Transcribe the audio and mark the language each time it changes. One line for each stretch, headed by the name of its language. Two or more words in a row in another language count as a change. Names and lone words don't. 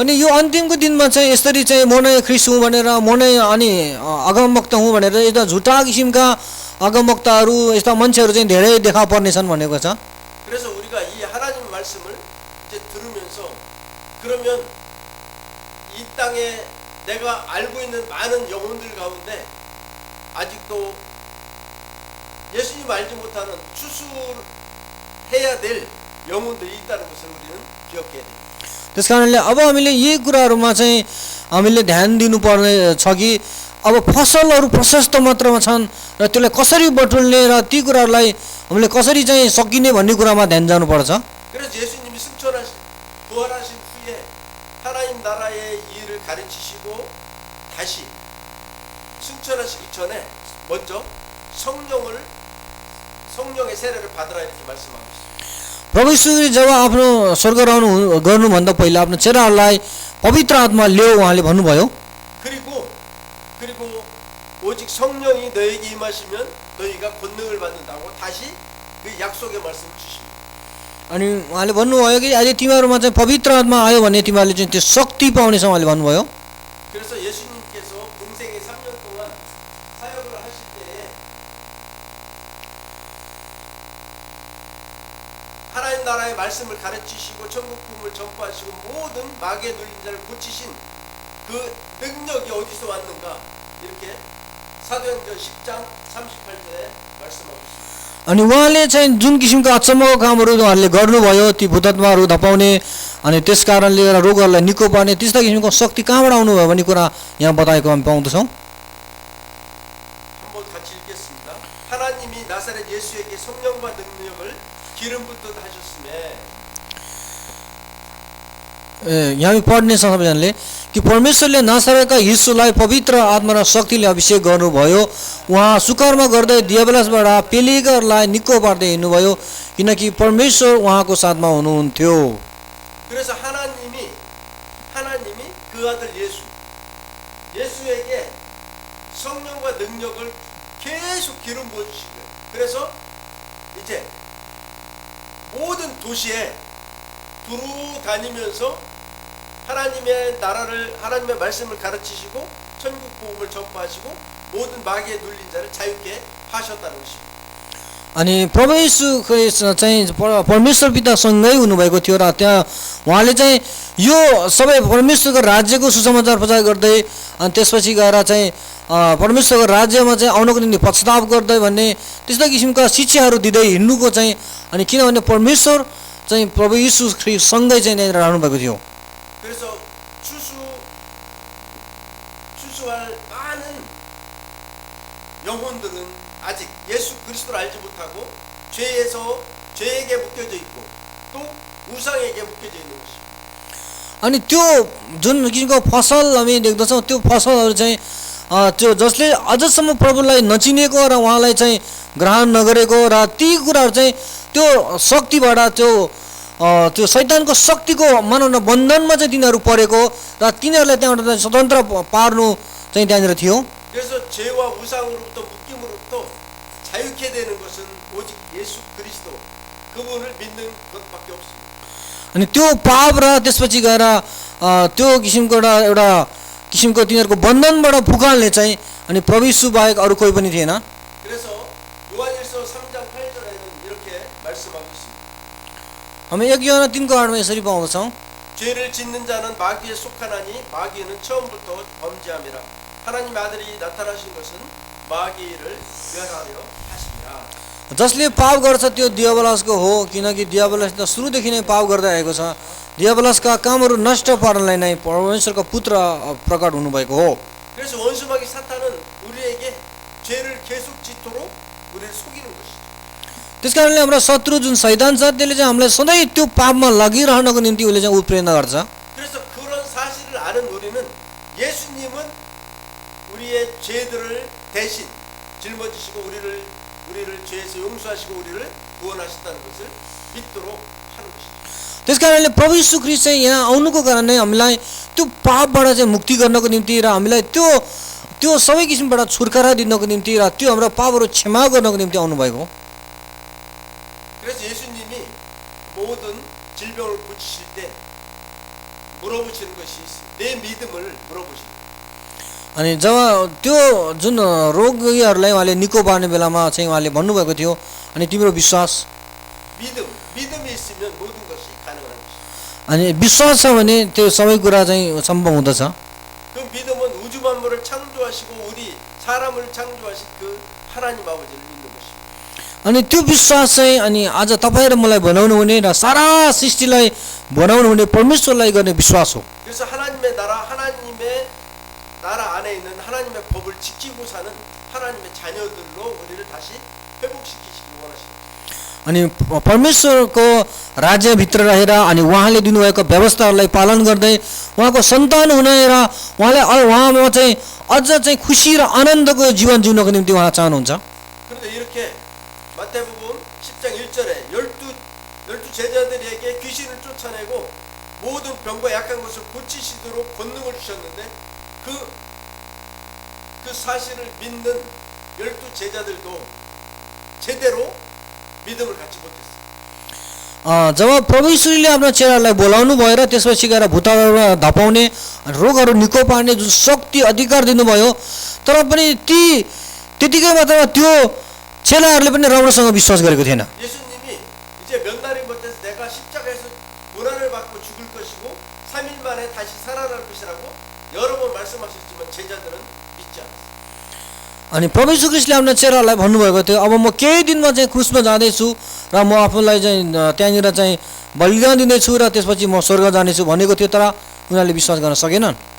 Nepali: अनि यो अन्तिमको दिनमा चाहिँ यसरी चाहिँ म नै ख्रिस्ट हुँ भनेर, म नै अनि अगमवक्ता हुँ भनेर यस्ता झुटा किसिमका अगमवक्ताहरू, यस्ता मान्छेहरू चाहिँ धेरै देखा पर्नेछन् भनेको छ।
Korean: 그래서 우리가 이 하나님 말씀을 이제 들으면서 그러면 이 땅에 내가 알고 있는 많은 영혼들 가운데 아직도 예수님 알지 못하는 추수해야 될 영혼들이 있다는 것을 우리는 기억해야 됩니다.
Nepali: त्यस कारणले अब हामीले यही कुराहरूमा चाहिँ हामीले ध्यान दिनुपर्ने छ कि अब फसलहरू प्रशस्त मात्रामा छन् र त्यसलाई कसरी बटुल्ने र ती कुराहरूलाई हामीले कसरी चाहिँ सकिने भन्ने कुरामा ध्यान जानुपर्छ।
Korean: 그래서 예수님이 승천하신 부활하신 후에 하나님 나라의 일을 가르치시고 다시 승천하시기 전에 먼저 성령의 세례를 받으라 이렇게 말씀하고 있습니다.
Nepali: प्रभु यीशुले जब आफ्नो स्वर्ग गर्नुभन्दा पहिला आफ्नो चेलाहरूलाई पवित्र आत्मा ल्याऊ उहाँले भन्नुभयो।
Korean: 그리고 오직 성령이 너에게 임하시면 너희가 권능을 받는다고 다시 그 약속의 말씀을 주십니다.
Nepali: अनि उहाँले भन्नुभयो कि अहिले तिमीहरूमा चाहिँ पवित्र आत्मा आयो भने तिमीहरूले चाहिँ त्यो शक्ति पाउनेछ उहाँले भन्नुभयो।
Korean: 그래서 예수님께서 공생의 3년 동안 사역을 하실 때에 하나님 나라의 말씀을 가르치시고 천국 복음을 전파하시고 모든 마귀에 눌린 자를 고치신 그 능력이 어디서 왔는가 이렇게 사도행전 10장 38절에 말씀하고 있습니다.
Nepali: अनि उहाँले चाहिँ जुन किसिमको अचम्मको कामहरू उहाँले गर्नुभयो, ती भूतत्माहरू धपाउने अनि त्यस कारणले रोगहरूलाई निको पार्ने त्यस्ता किसिमको शक्ति कहाँबाट आउनुभयो भन्ने कुरा यहाँ बताएको हामी पाउँदछौँ।
Korean: 한번 같이 읽겠습니다. 하나님이 나사렛 예수에게 성령과 능력을 기름 붓듯 하셨음에
Nepali: यहाँ हामी पढ्नेछ सबैजनाले कि परमेश्वरले नासरेतका यीशुलाई पवित्र आत्मा र शक्तिले अभिषेक गर्नुभयो, उहाँ सुकर्म गर्दै दियाबलासबाट पेलिगरलाई निको पार्दै हिँड्नुभयो किनकि परमेश्वर उहाँको साथमा हुनुहुन्थ्यो।
Korean: 그래서 하나님이 그 아들 예수에게 성령과 능력을 계속 기름 부어주시고요. 그래서 이제 모든 도시에 두루 다니면서 하나님의 나라를, 하나님의 말씀을 가르치시고 천국 복음을 전파하시고 모든 마귀에 눌린 자를 자유케 하셨다는 것입니다.
Nepali: अनि प्रभु यीशु चाहिँ परमेश्वर पितासँगै हुनुभएको थियो र त्यहाँ उहाँले चाहिँ यो सबै परमेश्वरको राज्यको सुसमाचार प्रचार गर्दै अनि त्यसपछि गएर चाहिँ परमेश्वरको राज्यमा चाहिँ आउनको निम्ति पश्चाताप गर्दै भन्ने त्यस्ता किसिमका शिक्षाहरू दिँदै हिँड्नुको चाहिँ अनि किनभने परमेश्वर चाहिँ प्रभु यीशु ख्रीष्टसँगै चाहिँ त्यहाँनिर रहनुभएको थियो।
Korean: 그래서 추수할 많은 영혼들은 아직 예수 그리스도를 알지 못하고 죄에게 묶여져 있고 또 우상에게 묶여져 있는 것입니다.
Nepali: अनि त्यो जुन किसिमको फसल हामी देख्दछौँ त्यो फसलहरू चाहिँ त्यो जसले अझसम्म प्रभुलाई नचिनेको र उहाँलाई चाहिँ ग्रहण नगरेको र ती कुराहरू चाहिँ त्यो शक्तिबाट त्यो शैतानको शक्तिको मानव न बन्धनमा चाहिँ तिनीहरू परेको र तिनीहरूलाई त्यहाँबाट चाहिँ स्वतन्त्र पार्नु चाहिँ त्यहाँनिर थियो।
Korean: 그래서 죄와 우상으로부터 묶임으로부터 자유케 되는 것은 오직 예수 그리스도 그분을 믿는 것밖에 없습니다.
Nepali: अनि त्यो पाप र त्यसपछि गएर त्यो किसिमको एउटा किसिमको तिनीहरूको बन्धनबाट फुकाल्ने चाहिँ अनि प्रभु यीशु बाहेक अरू कोही पनि थिएन।
Korean: 그래서 요한일서 3장 8절에는 이렇게 말씀하고 있습니다.
Nepali: हामी 1 योहना 3 को 8 मा यसरी पाउँछौँ,
Korean: 죄를 짓는 자는 마귀에 속하나니 마귀는 처음부터 범죄함이라 하나님 아들이 나타나신 것은 마귀를 멸하려 하심이라.
Nepali: जसले पाप गर्छ त्यो दियाबलसको हो, किनकि दियाबलस त सुरुदेखि नै पाप गर्दै आएको छ। दियाबलसका कामहरू नष्ट पार्नलाई नै परमेश्वरको पुत्र प्रकट हुनुभएको हो।
Korean: 그래서 원수마귀 사탄은 우리에게 죄를 계속 짓도록 우리를 속이는 것이죠.
Nepali: त्यसकारणले हाम्रो शत्रु जुन शैतान छ त्यसले चाहिँ हामीलाई सधैँ त्यो पापमा लागिरहनको निम्ति उसले चाहिँ उत्प्रेरणा गर्छ।
Korean: 그래서 그런 사실을 아는 우리는 예수님은 우리의 죄들을 대신 짊어지시고 우리를 죄에서 용서하시고 우리를 구원하셨다는 것을 믿도록 하는 것이죠.
Nepali: त्यसकारणले प्रभु यीशु ख्रीष्ट चाहिँ यहाँ आउनुको कारण नै हामीलाई त्यो पापबाट चाहिँ मुक्ति गर्नको निम्ति र हामीलाई त्यो सबै किसिमबाट छुटकारा दिनको निम्ति र त्यो हाम्रो पापहरू क्षमा गर्नको निम्ति आउनुभएको हो।
Korean: 그래서 예수님이 모든 질병을 고치실 때 물어보시는 것이 내 믿음을 물어보시는.
Nepali: अनि जब त्यो जुन रोगीहरूलाई उहाँले निको पार्ने बेलामा चाहिँ उहाँले भन्नुभएको थियो, अनि तिम्रो विश्वास,
Korean: 믿음이 있으면 모든 것이 가능한 것이죠.
Nepali: अनि विश्वास छ भने त्यो सबै कुरा चाहिँ सम्भव हुँदछ।
Korean: 그 믿음은 우주 만물을 창조하시고 우리 사람을 창조하신 그 하나님 아버지를 믿는 것입니다.
Nepali: अनि त्यो विश्वास चाहिँ अनि आज तपाईँ र मलाई बनाउनु हुने र सारा सृष्टिलाई बनाउनु हुने परमेश्वरलाई गर्ने विश्वास हो।
Korean: 그래서 하나님의 나라 안에 있는 하나님의 법을 지키고 사는 하나님의 자녀들로 우리를 다시 회복시키시기 원하십니다.
Nepali: अनि परमेश्वरको राज्यभित्र रहेर अनि उहाँले दिनुभएको व्यवस्थाहरूलाई पालन गर्दै उहाँको सन्तान हुने र उहाँमा चाहिँ अझ चाहिँ खुसी र आनन्दको जीवन जिउनको निम्ति उहाँ चाहनुहुन्छ।
Korean: 그런데 이렇게 마태복음 10장 1절에 12 제자들에게 귀신을 쫓아내고 모든 병과 약한 것을 고치시도록 권능을 주셨는데 그 사실을 믿는 12 제자들도 제대로 믿음을 갖지 못했어요.
Nepali: जब प्रभु यीशुले आफ्ना चेलाहरूलाई बोलाउनु भयो र त्यसपछि गएर भूतबाट धपाउने रोगहरू निको पार्ने जुन शक्ति अधिकार दिनुभयो, तर पनि त्यतिकै मात्र त्यो चेलाहरूले पनि राम्रोसँग विश्वास गरेको थिएन।
Korean: 예수님이 이제 몇 날이 못해서 내가 십자가에서 고난을 받고 죽을 것이고 3일 만에 다시 살아날 것이라고 여러 번 말씀하셨지만 제자들은 믿지 않았어요.
Nepali: अनि प्रभु यीशु ख्रीष्टले आफ्ना चेलाहरूलाई भन्नुभएको थियो, अब म केही दिनमा चाहिँ क्रुसमा जाँदैछु र म आफूलाई चाहिँ त्यहाँनिर चाहिँ बलिदान दिनेछु र त्यसपछि म स्वर्ग जानेछु भनेको थियो, तर उनीहरूले विश्वास गर्न सकेनन्।